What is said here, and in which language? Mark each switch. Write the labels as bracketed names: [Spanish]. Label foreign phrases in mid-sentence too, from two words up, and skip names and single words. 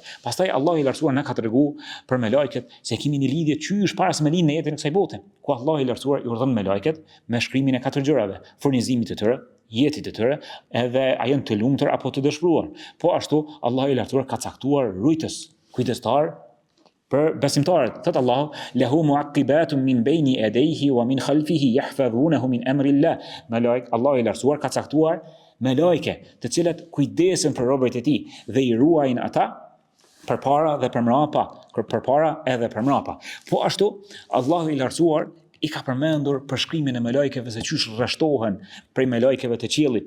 [Albanian] Pastaj Allahu i lartësuar na ka treguar për melajket se kemi një lidhje qysh para se me linë në jetën e kësaj bote, ku Allahu i lartësuar i urdhon melajket me shkrimin e 4 gjërave, furnizimit të tyre, jetit të tyre, edhe a janë të lumtur apo të dëshpëruar. Po ashtu Allahu i lartësuar ka caktuar rujtës, kujdestar për besimtarët. Thot Allahu: [Arabic] "له معقبات من بين يديه ومن خلفه يحفظونه من أمر الله." [Albanian] Allahu i lartësuar ka caktuar melajke, të cilat kujdesen për robërit e tij dhe i ruajnë ata përpara edhe për mbrapa. Po ashtu Allahu i lartësuar i ka përmendur përshkrimin e me lajkeve se qysh rreshtohen prej me lajkeve të qiellit.